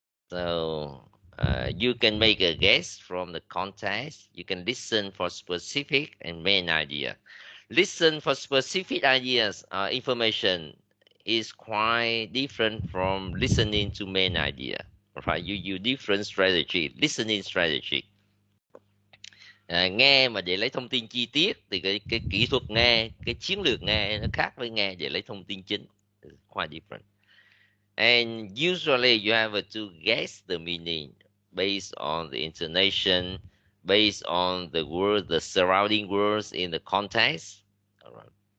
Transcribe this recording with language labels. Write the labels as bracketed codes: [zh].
[en] So, you can make a guess from the context. You can listen for specific and main idea. Listen for specific ideas, information is quite different from listening to main idea. Right? You use different strategy, listening strategy. [vi] Nghe mà để lấy thông tin chi tiết thì cái kỹ thuật nghe, cái chiến lược nghe nó khác với nghe để lấy thông tin chính. [en] It's quite different. And usually you have to guess the meaning based on the intonation, based on the word, the surrounding words in the context. All right.